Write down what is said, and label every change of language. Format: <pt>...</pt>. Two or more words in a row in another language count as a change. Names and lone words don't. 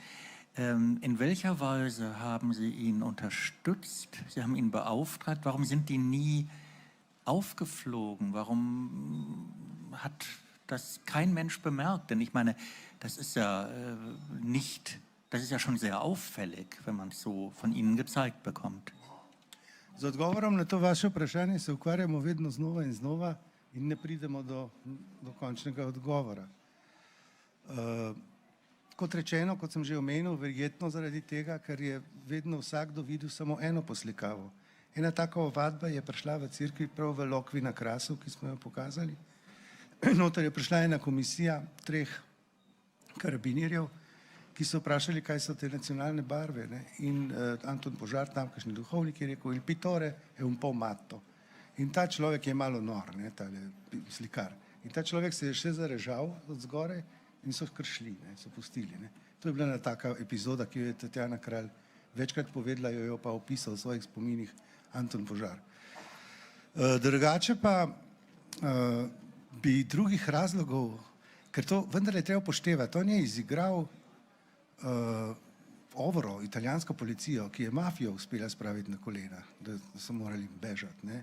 <de>In welcher Weise haben Sie ihn unterstützt? Sie haben ihn beauftragt. Warum sind die nie aufgeflogen? Warum hat das kein Mensch bemerkt? Denn ich meine, das ist ja schon sehr auffällig, wenn man es so von Ihnen gezeigt bekommt.</de> <sl>Z odgovorom na to vaše vprašanje se ukvarjamo vedno znova in znova in ne pridemo do končnega odgovora. Kot rečeno, kot sem že omenil, verjetno zaradi tega, ker je vedno vsakdo videl samo eno poslikavo. Ena taka ovadba je prišla v cerkvi prav v Lokvi na Krasu, ki smo jo pokazali. Noter je prišla ena komisija 3 karabinjerjev, ki so vprašali, kaj so te nacionalne barve. Ne? In Anton Požar, tamkajšnji duhovnik, je rekel,</sl> <it>il pittore è un po' matto.</it> <sl>In ta človek je malo nor, ne, tale slikar. In ta človek se je še zarežal od zgoraj in so kršli, ne, so pustili. Ne. To je bila ena taka epizoda, ki jo je Tatjana Kralj večkrat povedala, jo pa opisal v svojih spominih Anton Požar. Drugače pa bi drugih razlogov, ker to vendar je treba upoštevati, on je izigral Ovro, italijansko policijo, ki je mafijo uspela spraviti na kolena, da so morali bežati, ne?</sl>